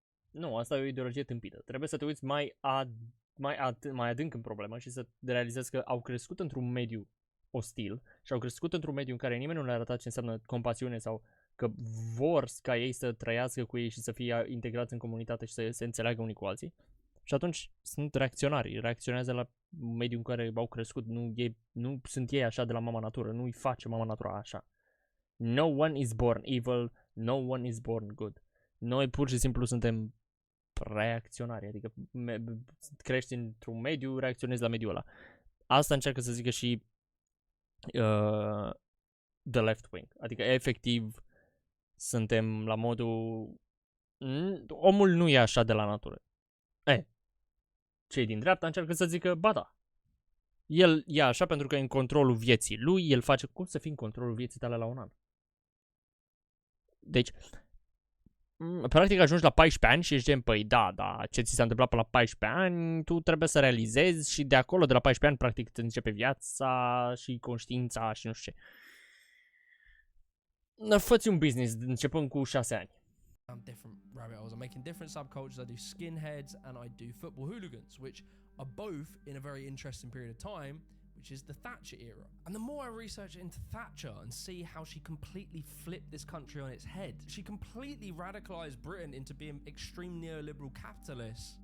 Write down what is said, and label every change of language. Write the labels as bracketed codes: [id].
[ro] Nu, asta e o ideologie tâmpită. Trebuie să te uiți mai adânc în problemă și să realizezi că au crescut într-un mediu ostil și au crescut într-un mediu în care nimeni nu le-a arătat ce înseamnă compasiune sau că vor ca ei să trăiască cu ei și să fie integrați în comunitate și să se înțeleagă unii cu alții. Și atunci sunt reacționari, reacționează la mediul în care au crescut, nu sunt ei așa de la mama natură, nu îi face mama natura așa. [en] No one is born evil, no one is born good. [ro] Noi pur și simplu suntem reacționari, adică crești într-un mediu, reacționezi la mediul ăla. Asta încearcă să zică și [en] the left wing, [ro] adică efectiv suntem la modul omul nu e așa de la natură. Cei din dreapta încearcă să zică, ba da, el e așa pentru că e în controlul vieții lui, el face, cum să fii în controlul vieții tale la 1 an? Deci, practic ajungi la 14 ani și ești gen, păi da, ce ți s-a întâmplat până la 14 ani, tu trebuie să realizezi și de acolo, de la 14 ani, practic îți începe viața și conștiința și nu știu ce. Fă-ți un business începând cu 6 ani. [en] Different rabbit holes. I'm making different subcultures. I do skinheads and I do football hooligans, which are both in a very interesting period of time, which is the Thatcher era. And the more I research into Thatcher and see how she completely flipped this country on its head, she completely radicalized Britain into being extreme neoliberal capitalists.